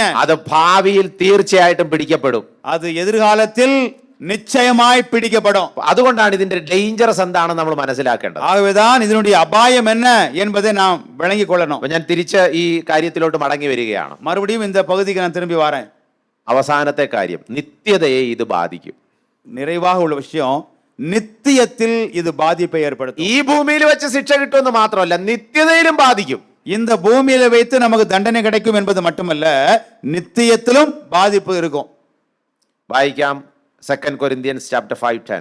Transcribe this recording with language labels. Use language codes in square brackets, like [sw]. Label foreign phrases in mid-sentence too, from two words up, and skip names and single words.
[ml] അത് ഭാവിയിൽ തീർച്ചയായിട്ടും പിടിക്കപ്പെടും. [ta] அது எதிர்காலத்தில் நிச்சயமாய் பிடிக்கப்படும். [ml] അതുകൊണ്ടാണ് ഇതിന്റെ ഡേഞ്ചറസ് എന്താണെന്ന് നമ്മൾ മനസ്സിലാക്കേണ്ടത്. [ta] ஆகவேதான் இதனுடைய அபாயம் என்ன என்பதை நாம் விளங்கிக் கொள்ளணும். [ml] അപ്പൊ ഞാൻ തിരിച്ച് ഈ കാര്യത്തിലോട്ട് മടങ്ങി വരികയാണ്. [ta] மறுபடியும் இந்த பகுதிக்கு நான் திரும்பி வரேன். [ml] അവസാനത്തെ കാര്യം, നിത്യതയെ ഇത് ബാധിക്കും. [ta] நிறைவாக உள்ள விஷயம், நித்தியத்தில் இது பாதிப்பை ஏற்படுத்தும். [ml] ഈ ഭൂമിയിൽ വെച്ച് ശിക്ഷ കിട്ടുമെന്ന് മാത്രമല്ല, നിത്യതയിലും ബാധിക്കും. [ta] இந்த பூமியில வைத்து நமக்கு தண்டனை கிடைக்கும் என்பது மட்டுமல்ல, நித்தியத்திலும் பாதிப்பு இருக்கும். [ml] വായിക്കാം 2 Corinthians chapter 5:10.